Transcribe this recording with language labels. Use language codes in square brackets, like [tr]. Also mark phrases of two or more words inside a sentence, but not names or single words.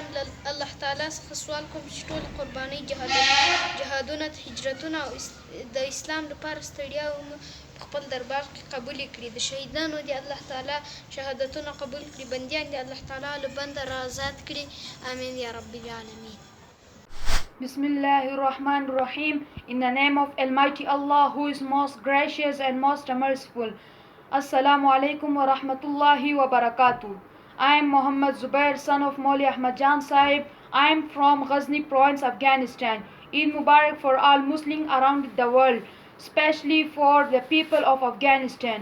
[ps] الله تعالی څخه سوال کوم چې ټول قربانۍ جهادونه هجرتونه او د اسلام لپاره ستړیا خپل دربار کې قبول کړي. د شهیدانو دی الله تعالی شهادتونه قبول کړي، بندیان دی الله تعالی له بنده را آزاد کړي. [ar] آمین یا رب العالمین. [en] Bismillahirrahmanirrahim. In the name of Almighty Allah, who is most gracious and most merciful. [ar] السلام عليكم ورحمة الله وبركاته. [en] I am Muhammad Zubair, son of Mauli Ahmad Jan Sahib. I am from Ghazni province, Afghanistan. [ar] عيد مبارك [en] for all Muslims around the world, especially for the people of Afghanistan.